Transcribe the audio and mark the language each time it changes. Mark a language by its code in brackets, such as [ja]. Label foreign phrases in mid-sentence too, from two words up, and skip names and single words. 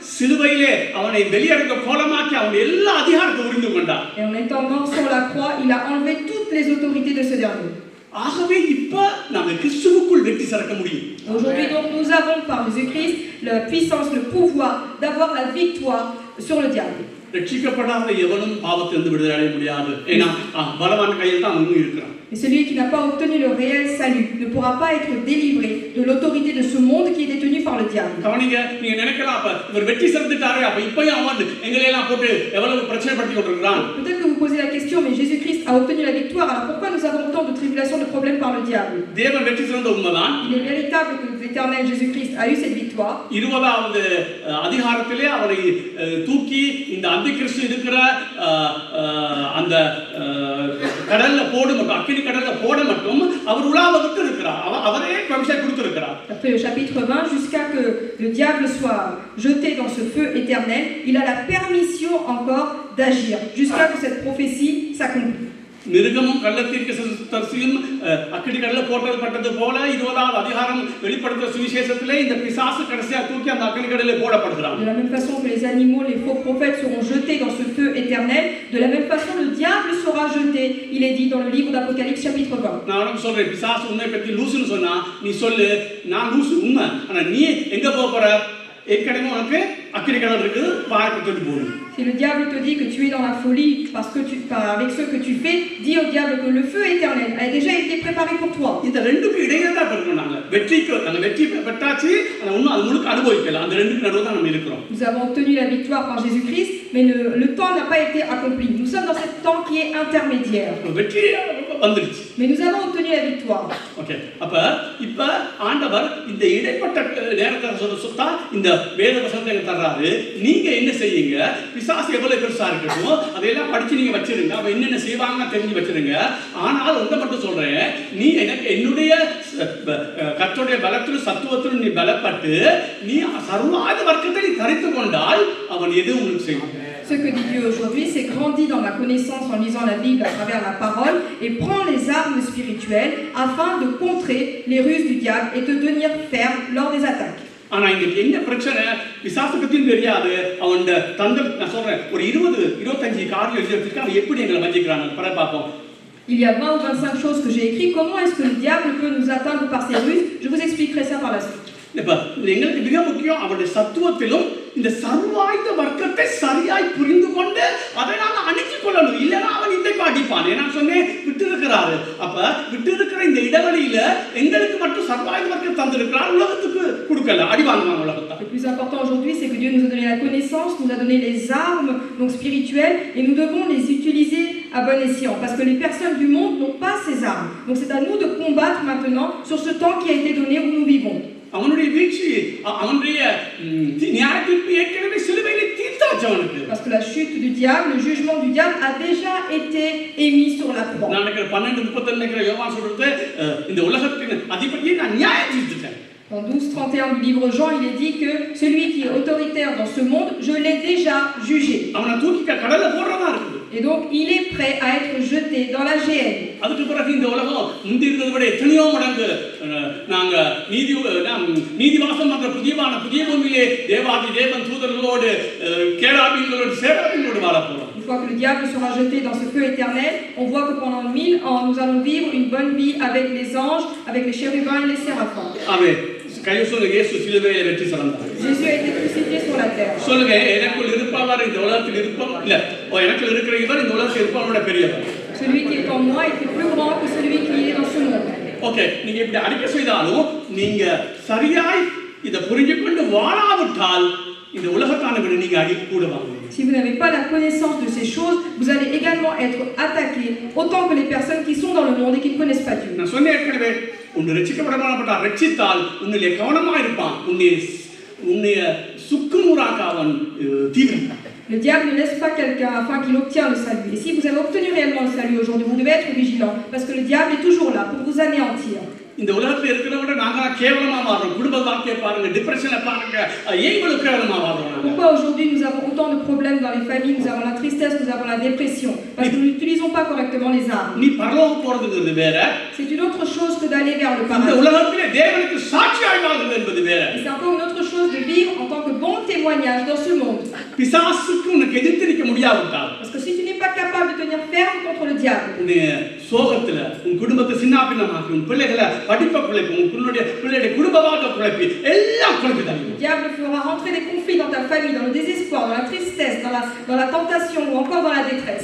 [fr] Et en étendant sur la croix, il a enlevé toutes les autorités de ce dernier. Aujourd'hui donc nous avons par Jésus-Christ la puissance, le pouvoir d'avoir la victoire sur le diable. [ta] ரட்சிக்கப்படாத எவனும் பாவத்திலிருந்து விடுதலை அடைய முடியாது. ஏன்னா பலவான் கையில் தான் அவனும் இருக்கிறான். [fr] Et celui qui n'a pas obtenu le réel salut ne pourra pas être délivré de l'autorité de ce monde qui est détenu par le diable. [ta] கவனிங்க, நீங்க நினைக்கலாம் அப்ப இவர் வெற்றி சிறந்துட்டாரே, அப்ப இப்பயும் அவன் எங்களை எல்லாம் போட்டு எவ்வளவு பிரச்சனை படுத்தி கொண்டிருக்கிறான். [fr] Peut-être que vous posez la question, mais Jésus-Christ a obtenu la victoire, alors pourquoi nous avons tant de tribulations, de problèmes par le diable? [ta] தேவன் வெற்றி சிறந்த உண்மைதான். [fr] Il est véritable que l'Éternel Jésus-Christ a eu cette victoire. [ta] 20வது அதிகாரத்திலே அவரை தூக்கி இந்த அந்திகிறிஸ்து இருக்கிற அந்த கடல்ல போடு மட்டும், அக்கினி கடல்ல போட மட்டும் அவர் உலாவ விட்டு இருக்கிறார். அவரே பெர்மிஷன் கொடுத்திருக்கிறார். [fr] Après le chapitre 20, jusqu'à que le diable soit jeté dans ce feu éternel, il a la permission encore d'agir, jusqu'à que cette prophétie s'accomplisse. [ta] மிருகமும் கள்ளத்தீர்க்கதரிசியும் அக்கினி கடல்ல போடப்பட்டது போல 20வது அதிகாரம் வெளிப்படுத்துற சுவிசேஷத்திலே இந்த பிசாசு கடைசியா தூக்கி அந்த அக்கினி கடலிலே போடப்படுகிறான். [fr] De la même façon que les animaux, les faux prophètes seront jetés dans ce feu éternel, de la même façon le diable sera jeté. Il est dit dans le livre d'Apocalypse chapitre 20. [ta] நான் உனக்கு சொல்றேன், பிசாசு உன்னை பத்தி லூசுன்னு சொன்னா நீ சொல்லு, நான் லூசு உண்மை, ஆனா நீ எங்க போற? ஏற்கனவே உனக்கு அக்கினி கடல் இருக்குது, வாய்ப்பு தொட்டு போகணும். [fr] Si le diable te dit que tu es dans la folie parce que avec ce que tu fais, dis au diable que le feu éternel a déjà été préparé pour toi. [ta] இந்த ரெண்டுக்கு இடையே தான் இருக்கோம். நாங்க வெற்றி பெற்றாச்சு, ஆனா இன்னும் அது முழுக்க அனுபவிக்கல. அந்த ரெண்டுக்கு நடுவுல தான் நம்ம இருக்கிறோம். [fr] Nous avons obtenu la victoire par Jésus-Christ, mais le temps n'a pas été accompli. Nous sommes dans ce temps qui est intermédiaire. [ta] வெற்றி வந்துருச்சு. [fr] Mais nous avons obtenu la victoire. [ta] ஓகே, அப்ப இப்ப ஆண்டவர் இந்த இடைப்பட்ட நேரத்தை சொத்தா இந்த வேத வசனத்தை தர்றாரு. நீங்க என்ன செய்யுங்க? பிசாசு எவ்வளவு பெருசா இருக்கட்டும் அதையெல்லாம் படிச்சு நீங்க வச்சிருங்க. அவ என்னென்ன செய்வாங்க தெரிஞ்சு வச்சிருங்க. ஆனால் ஒன்றை மட்டும் சொல்றேன், நீ எனக்கு என்னுடைய கர்த்தருடைய பலத்திலும் சத்துவத்திலும் நீ பலப்பட்டு நீ சர்வாத வர்க்கத்தை நீ தரித்து கொண்டால் அவன் எதுவும் உங்களுக்கு செய்வான். [fr] Ce que dit Dieu aujourd'hui, c'est grandis dans la connaissance en lisant la Bible à travers la parole et prends les armes spirituelles afin de contrer les ruses du diable et te tenir ferme lors des attaques. [ta] ஆனா இங்க என்ன பிரச்சனை? பிசாசு பத்தியும் தெரியாது. அவன் தந்திர, நான் சொல்றேன், ஒரு 20-25 காரியம் எழுதி வச்சிருக்கான். அவன் எப்படி எங்களை வஞ்சிக்கிறான் பர பார்ப்போம். [fr] Il y a 20 ou 25 choses que j'ai écrites. Comment est-ce que le diable peut nous atteindre par ses ruses? Je vous expliquerai ça par la suite. [ta] இப்ப எங்களுக்கு மிக முக்கியம் அவருடைய சத்துவத்திலும் இந்த சர்வாயுத வர்க்கத்தை சரியாய் புரிந்து கொண்டு அதை நாங்கள் அணுகிக் கொள்ளணும். இல்லைன்னா அவன் இன்றைக்கு அடிப்பான். நான் சொன்னேன், விட்டு இருக்கிறாரு. அப்ப விட்டு இருக்கிற இந்த இடைவெளியில எங்களுக்கு மட்டும் சர்வாயுத வர்க்கம் தந்திருக்கிறார், உலகத்துக்கு கொடுக்கல, அடி வாங்குவாங்க உலகத்தை. [fr] Le plus important aujourd'hui, c'est que Dieu nous a donné la connaissance, nous a donné les armes donc spirituelles, et nous devons les utiliser à bon escient, parce que les personnes du monde n'ont pas ces armes. Donc c'est à nous de combattre maintenant sur ce temps qui a été donné où nous vivons. [ta] அவனுடைய வீழ்ச்சி, அவனுடைய நியாயத்தீர்ப்பு ஏற்கனவே சிலுவையிலே தீர்த்தாச்சு அவனுக்கு. [fr] Parce que la chute du diable, le jugement du diable a déjà été émis sur la croix. [ta] நான் நினைக்கிறேன் 12:32 யோவான் சொல்றது, இந்த உலகத்தின் அதிபதியை நான் நியாயம் தீர்த்துட்டேன். [fr] Dans 12:31 du livre Jean, il est dit que celui qui est autoritaire dans ce monde, je l'ai déjà jugé. [ta] அவனை தூக்கி கடல்ல போடுறதா இருக்குது. [fr] Et donc il est prêt à être jeté dans la géhenne. [ta] அதுக்கு பிறகு இந்த உலகம் முந்தி இருந்ததை விட எத்தனையோ மடங்கு நாங்க நீதிவாசம் பண்ற புதிய பூமியிலே தேவாதி தேவன் தூதர்களோடு கேராபீன்களோடு சேராபீன்களோடு வாழ போறோம். [fr] Une fois que le diable sera jeté dans ce feu éternel, on voit que pendant 1000 ans, nous allons vivre une bonne vie avec les anges, avec les chérubins et les séraphins. [ta] Amen. இயேசு சிலுவையிலே வெற்றி சிறந்தார். [fr] Jésus a été crucifié sur la terre. [ta] சொல்லுங்க, எனக்குள் இருப்பவர் இந்த உலகத்தில் இருப்பவர் இல்ல, எனக்குள் இருக்கிற இவர் இந்த உலகத்தில் இருப்பவரோட பெரியவர். [fr] Celui qui est en moi est plus grand que celui qui est dans ce monde. [ta] ஓகே, நீங்க இப்படி அடிக்க செய்தாலும் நீங்க சரியாய் இத புரிஞ்சுக்கொண்டு வாழாவிட்டால் இந்த உலகத்தான விட நீங்க அடிக்க கூட வாங்குவீங்க. [fr] Si vous n'avez pas la connaissance de ces choses, vous allez également être attaqué autant que les personnes qui sont dans le monde et qui ne connaissent pas Dieu. [ta] நான் சொன்னேன் ஏற்கனவே, உன்னை ரட்சிக்கப்படமானப்பட்ட ரட்சித்தால் உன்னிலே கவனமா இருப்பான், உன்னை சுக்குநூறாக்க அவன் தீவிரம். [fr] Le diable ne laisse pas quelqu'un afin qu'il obtienne le salut. Et si vous avez obtenu réellement le salut aujourd'hui, vous devez être vigilant, parce que le diable est toujours là pour vous anéantir. [ta] இந்த உலகத்துல இருக்கிறவங்க நாங்க கேவலமா வாழ்றோம். குடும்ப வாழ்க்கையை பாருங்க, டிப்ரெஷனை பாருங்க, ஏன் இவ்வளவு கேவலமா வாழ்றோம்? [fr] Pourquoi aujourd'hui nous avons autant de problèmes dans les familles, nous avons la tristesse, nous avons la dépression? Parce que nous n'utilisons pas correctement les armes. [ta] நீ பரலோகம் போறதுங்கிறது வேற, [fr] c'est une autre chose que d'aller vers le [ta] இந்த [fr] paradis. [ta] உலகத்திலே தேவனுக்கு சாட்சியாய் வாழ்வது என்பது வேற. [fr] Et c'est encore une autre chose de vivre en tant que bon témoignage dans ce monde. [ta] பிசாசுக்கு உனக்கு எதிர்த்து நிற்க முடியாவிட்டால், [fr] Parce que si tu n'es pas capable capable de tenir ferme contre le diable. [ta] நீ சோகத்துல உன் குடும்பத்தை சின்னாபின்னமாக்கி உன் பிள்ளைகளை படிப்பை குழைப்பு உன்னுடைய பிள்ளைடைய குடும்ப வாழ்க்கை குழைப்பி எல்லாம் குழைப்பி தருவோம். [fr] Le diable fera rentrer des conflits dans ta famille, dans le désespoir, dans la tristesse, dans la tentation ou encore dans la détresse.